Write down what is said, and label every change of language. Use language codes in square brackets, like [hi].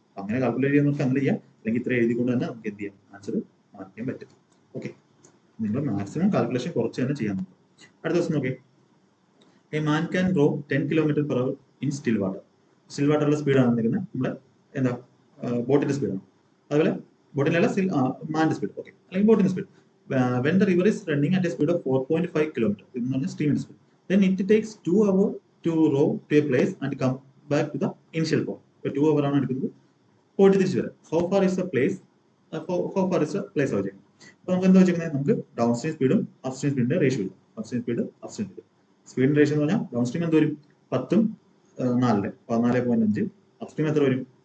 [ml] അങ്ങനെ കാൽക്കുലേറ്റ് ചെയ്യുന്നവർക്ക് അങ്ങനെ ചെയ്യാം, അല്ലെങ്കിൽ ഇത്ര എഴുതിക്കൊണ്ട് തന്നെ നമുക്ക് എന്ത് ചെയ്യാം? ആൻസർ മാറ്റാൻ പറ്റും. ഓക്കെ, നിങ്ങൾ മാക്സിമം കാൽക്കുലേഷൻ കുറച്ച് തന്നെ ചെയ്യാൻ നോക്കും. അടുത്ത ദിവസം നോക്കി, a man can raw 10 km/h in still water. Still വാട്ടറിലെ സ്പീഡാണ് നിൽക്കുന്നത് നമ്മുടെ എന്താ? ബോട്ടിന്റെ സ്പീഡാണ്. അതുപോലെ ബോട്ടിലല്ല, മാന്റെ സ്പീഡ്. ഓക്കെ, അല്ലെങ്കിൽ ബോട്ടിന്റെ speed. When the river is running at A speed of 4.5 km എന്ന് പറഞ്ഞാൽ സ്ട്രീമിന്റെ speed, [en] then it takes 2 hours to row to a place and come back to the initial point. [ml] ഇപ്പോൾ 2 hour ആണ് എടുക്കുന്നത് പോയിട്ട് തിരിച്ചു വരാം. How far is the place of ചെയ്യുന്നത്? അപ്പൊ നമുക്ക് എന്താ വെച്ചിരിക്കുന്നത്? നമുക്ക് ഡൗൺ സ്ട്രീം സ്പീഡും അപ് സ്ട്രീം സ്പീഡിന്റെ റേഷ്യോ ഇല്ല. Up stream speed, up stream speed. സ്പീഡിന്റെ ratio എന്ന് പറഞ്ഞാൽ ഡൗൺ സ്ട്രീം എന്ത് വരും? 10ഉം 4 14.5. അപ് സ്ട്രീം എത്ര വരും?